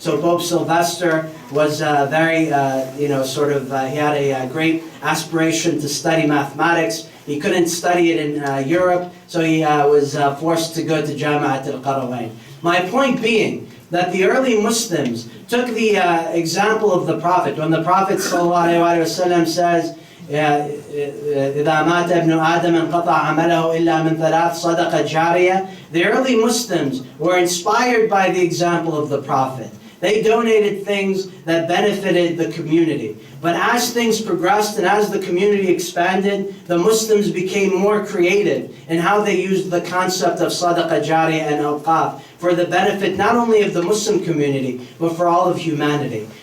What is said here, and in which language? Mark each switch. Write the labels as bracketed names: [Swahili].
[English] So Pope Sylvester was very, he had a great aspiration to study mathematics. He couldn't study it in Europe, so he was forced to go to Jami'at al-Qarawwayn. My point being that the early Muslims took the example of the Prophet. When the Prophet ﷺ says, [Arabic] إذا مات ابن آدم انقطع عمله إلا من ثلاث صدقة جارية. [English] The early Muslims were inspired by the example of the Prophet. They donated things that benefited the community. But as things progressed and as the community expanded, the Muslims became more creative in how they used the concept of sadaqah jariyah and awqaf for the benefit not only of the Muslim community, but for all of humanity.